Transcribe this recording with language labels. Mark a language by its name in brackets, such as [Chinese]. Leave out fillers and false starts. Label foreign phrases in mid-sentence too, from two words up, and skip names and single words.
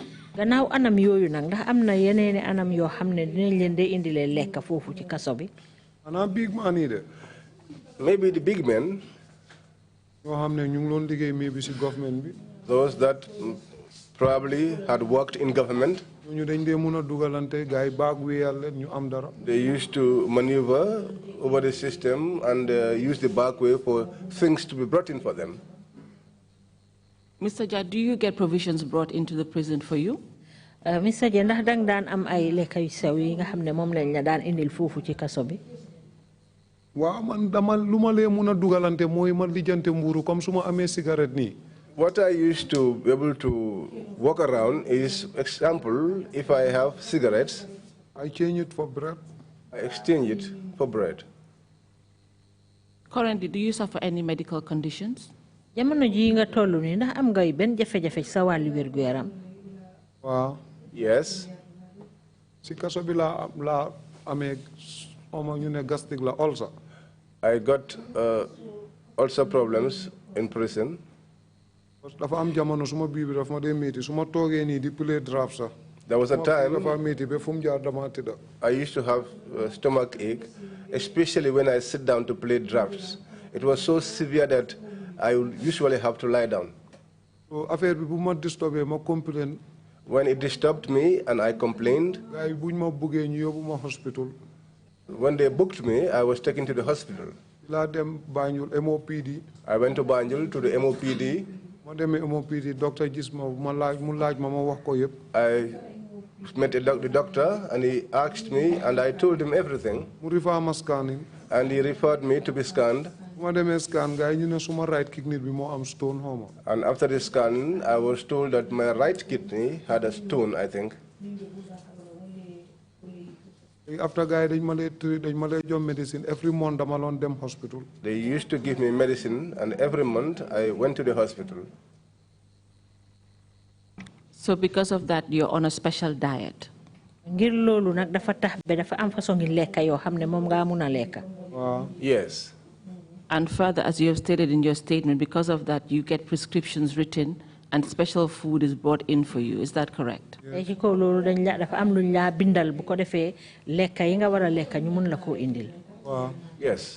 [English] Maybe the big men, those that probably had worked in government, they used to maneuver over the system and use the back way for things to be brought in for them. Mr. Jah, do you get provisions brought into the prison for you? Mr. [Wolof] Jah, ndax dang daan am ay lekk yu sew yi nga xam ne moom lañ la daan indil foofu ci kaso bi? Waaw man dama lu ma lee mun a dugalante mooy ma lijjante mburu comme su ma amee cigarette nii. [English] What I used to be able to walk around is, example, if I have cigarettes, I change it for bread. I exchange it for bread. Currently, do you suffer any medical conditions? [Wolof] Jamono ji nga tollu ni ndax am ngay ben jafe-jafe sa wàllu wérgu yaram? Waaw. [English] Yes. [Wolof] Si kaso bi la amee ñu ne gastric la ulcer. [English] I got ulcer problems in prison. [Wolof] Dafa am jamono suma biir bi dafa ma dee métti su ma toogee nii di [English] play draft [Wolof] sax. [English] There was a time [Wolof] dafa métti ba fu mu jaar dama tëdda. [English] I used to have stomach ache, especially when I sit down to play drafts. It was so severe that I would usually have to lie down. [Wolof] So affaire bi bu ma disturbé ma complain. [English] When it disturbed me and I complained, [Wolof] gars yi buñ ma buggee ñu yóbbu ma hospital. [English] When they booked me, I was taken to the hospital. [Wolof] laa dem Banjul MOPD. [English] I went to Banjul to the MOPD. [Wolof] ma demee MOPD docteur gis ma mu laaj ma wax ko yëpp. [English] I met the doctor and he asked me and I told him everything. [Wolof] mu refer ma scanning. [English] And he referred me to be scanned. [Wolof] ma demee scan gars yi ñu ne suma [English] right kidney [Wolof] bi moo am stone xawma. [English] And after the scan, I was told that my right kidney had a stone, I think. [Wolof] After guy dañ ma lay jox medicine [English] every month [Wolof] dama loon dem hospital. [English] They used to give me medicine and every month I went to the hospital. So because of that, you're on a special diet? [Wolof] ngir loolu nag dafa tax ba dafa am façon ngi lekka yoo xam ne moom nga mun a lekka. [English] Yes. And further, as you have stated in your statement, because of that, you get prescriptions written and special food is brought in for you. Is that correct? Yes. Yes.